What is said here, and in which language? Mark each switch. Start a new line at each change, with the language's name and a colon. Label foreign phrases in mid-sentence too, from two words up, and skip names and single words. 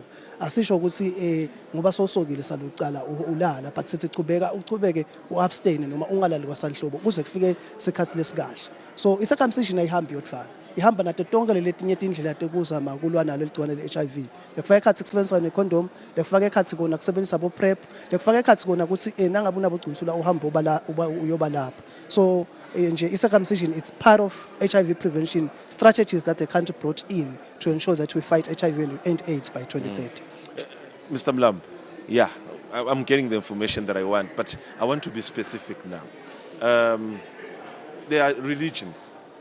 Swati: Asisho ukuthi ngoba sosokile salucala ulala, but sithi uchubeke uabstain noma ungalali kwasanhlobo kuze kufike isikhathi lesikahle. So i-circumcision ayihambi yodfana. Ihamba nato tonke letinye indlela tekuzama kulwa nalo ligciwane le-HIV. Lekufaka ekhathi kusebenzisa necondom, lekufaka ekhathi kona kusebenzisa abo PrEP, lekufaka ekhathi kona ukuthi nangabe unabogcinsula uhambe uyoba lapha.
English: So
Swati: nje i-circumcision,
English: it's part of HIV prevention strategies that the country brought in to ensure that we fight HIV and end AIDS by 2030. Mr. Mlam, yeah, I'm getting the information that I want, but I want to be specific now. There are religions.